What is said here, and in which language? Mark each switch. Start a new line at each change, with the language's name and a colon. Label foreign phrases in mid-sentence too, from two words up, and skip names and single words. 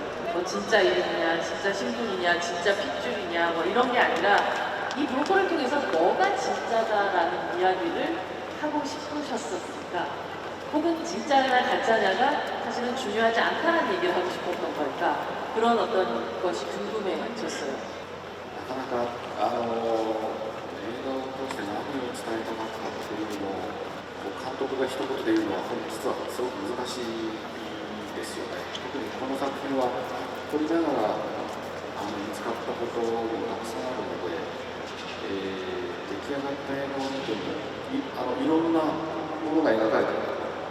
Korean: 뭐 진짜 이름이냐, 진짜 신분이냐, 진짜 핏줄이냐 뭐 이런 게 아니라 이 브로커를 통해서 뭐가 진짜다라는 이야기를 하고 싶으셨었을까? 혹은 진짜냐 가짜냐가 사실은 중요하지 않다는 얘기를 하고 싶었던 걸까? 그런 어떤 것이 궁금해졌어요.
Japanese: なかなか映画を通して何を伝えたかったというのをこう監督が一言で言うのは実はすごく難しいですよね。特にこの作品は撮りながら見つかったこともたくさんあるので、出来上がった映画を見てもいろんなものが描かれている。